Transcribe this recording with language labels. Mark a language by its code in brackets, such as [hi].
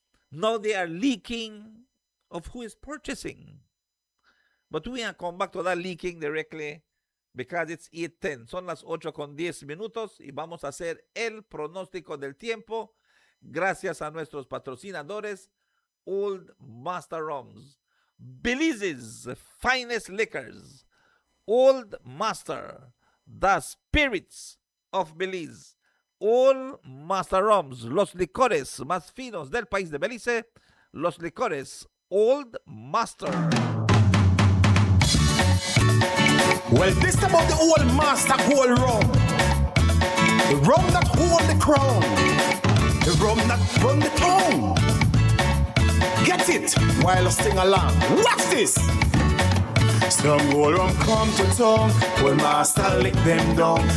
[en] Now they are leaking of who is purchasing. But we can come back to that leaking directly, because it's 8:10. [es] Son las 8:10 y vamos a hacer el pronóstico del tiempo gracias a nuestros patrocinadores, Old Master Rums, [en] Belize's finest liquors. Old Master, the spirits of Belize. [es] Old Master Rums, los licores más finos del país de Belice, los licores Old Master. [en] Well, this about the Old Master Gold Rum. The rum that hold the crown. The rum that run the town. Get it while I sing along. Watch this. Some gold rum come to town, Old Master lick them down.